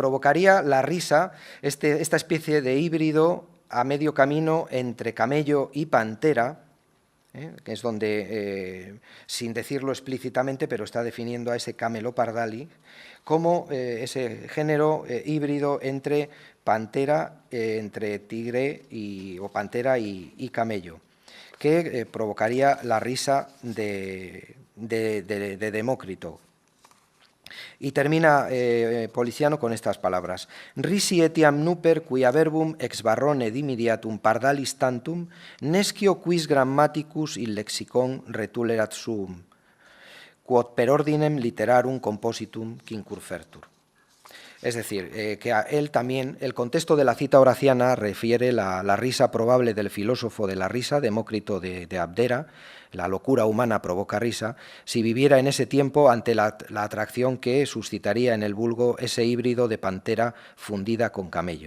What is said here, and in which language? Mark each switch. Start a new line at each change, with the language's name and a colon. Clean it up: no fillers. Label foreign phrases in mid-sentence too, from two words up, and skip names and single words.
Spanish: provocaría la risa, esta especie de híbrido a medio camino entre camello y pantera, que es donde, sin decirlo explícitamente, pero está definiendo a ese camelopardali como ese género híbrido entre pantera, entre tigre o pantera y camello, que provocaría la risa de Demócrito. Y termina Policiano con estas palabras:
Latin: risi etiam nuper quia verbum ex barrone dimidiatum pardalis tantum nescio quis grammaticus in lexicon retulerat suum, quod per ordinem literarum compositum quincurfertur.
Spanish: Es decir, que a él también, el contexto de la cita horaciana refiere la risa probable del filósofo de la risa, Demócrito de Abdera. La locura humana provoca risa, si viviera en ese tiempo ante la atracción que suscitaría en el vulgo ese híbrido de pantera fundida con camello.